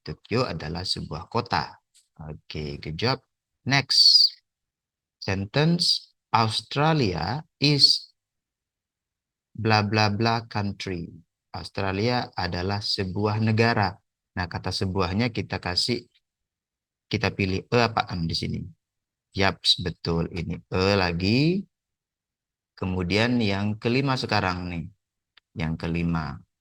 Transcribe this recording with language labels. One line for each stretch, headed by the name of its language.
Indonesian: Tokyo adalah sebuah kota.
English: Oke, good job. Next sentence. Australia is bla bla bla country.
Indonesian: Australia adalah sebuah negara. Nah, kata sebuahnya kita pilih apa am di sini. Yaps, betul. Ini lagi. Kemudian yang kelima sekarang nih. Yang kelima.